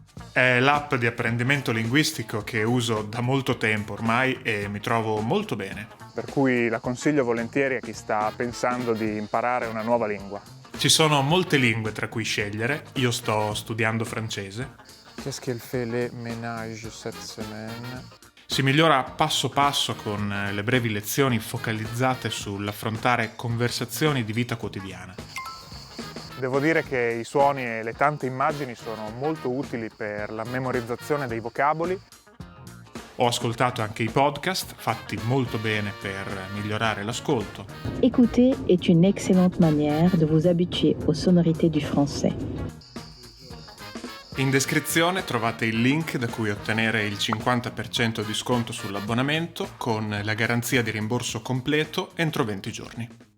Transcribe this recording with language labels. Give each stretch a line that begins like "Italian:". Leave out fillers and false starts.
Italian: È l'app di apprendimento linguistico che uso da molto tempo ormai e mi trovo molto bene. Per cui la consiglio volentieri a chi sta pensando di imparare una nuova lingua. Ci sono molte lingue tra cui scegliere, io sto studiando francese.
French: Qu'est-ce qu'elle fait les ménages cette semaine?
Italian: Si migliora passo passo con le brevi lezioni focalizzate sull'affrontare conversazioni di vita quotidiana. Devo dire che i suoni e le tante immagini sono molto utili per la memorizzazione dei vocaboli. Ho ascoltato anche i podcast, fatti molto bene per migliorare l'ascolto.
French: Écouter est une excellente manière de vous habituer aux sonorités du français.
Italian: In descrizione trovate il link da cui ottenere il 50% di sconto sull'abbonamento con la garanzia di rimborso completo entro 20 giorni.